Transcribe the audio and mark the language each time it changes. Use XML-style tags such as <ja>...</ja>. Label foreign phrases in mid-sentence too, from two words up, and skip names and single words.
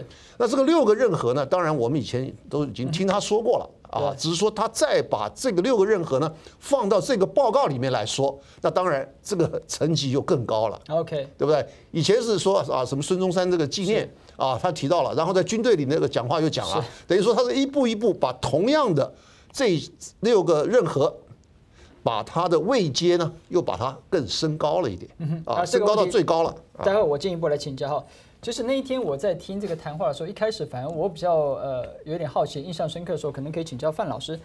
<zh>那這個6個任何呢，當然我們以前都已經聽他說過了。啊，只是說他再把這個6個任何呢放到這個報告裡面來說，那當然這個層級就更高了。OK， 對不對？以前是說啊什麼孫中山這個紀念啊，他提到了，然後在軍隊裡那個講話又講了，等於說他是一步一步把同樣的這6個任何，把他的位階呢又把它更升高了一點啊，升高到最高了。待會我進一步來請教哈。 就是那一天我在听这个谈话的时候，一开始反而我比较有点好奇、印象深刻的时候，可能可以请教范老师。</zh>